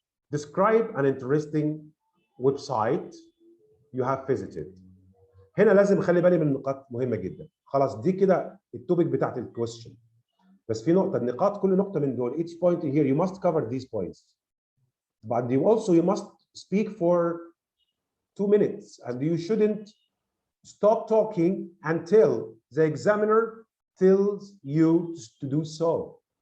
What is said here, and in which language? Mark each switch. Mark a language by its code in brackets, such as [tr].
[en] Describe an interesting website you have visited. [ar] هنا لازم اخلي بالي من نقاط مهمه جدا. خلاص دي كده التوبيك بتاعت الكويستشن، بس في نقطه، النقاط كل نقطه من دول [en] each point here you must cover these points, but you must speak for 2 minutes and you shouldn't stop talking until the examiner tells you to do so.